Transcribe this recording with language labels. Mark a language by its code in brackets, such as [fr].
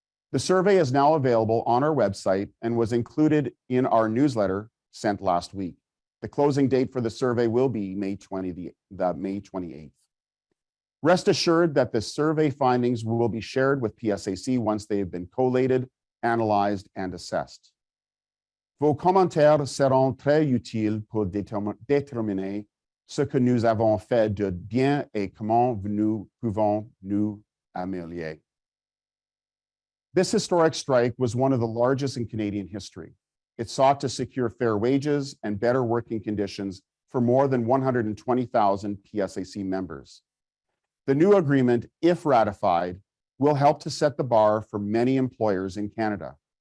[en] The survey is now available on our website and was included in our newsletter sent last week. The closing date for the survey will be May 28th. Rest assured that the survey findings will be shared with PSAC once they have been collated, analyzed, and assessed. [fr] Vos commentaires seront très utiles pour déterminer ce que nous avons fait de bien et comment nous pouvons nous améliorer. [en] This historic strike was one of the largest in Canadian history. It sought to secure fair wages and better working conditions for more than 120,000 PSAC members. The new agreement, if ratified, will help to set the bar for many employers in Canada.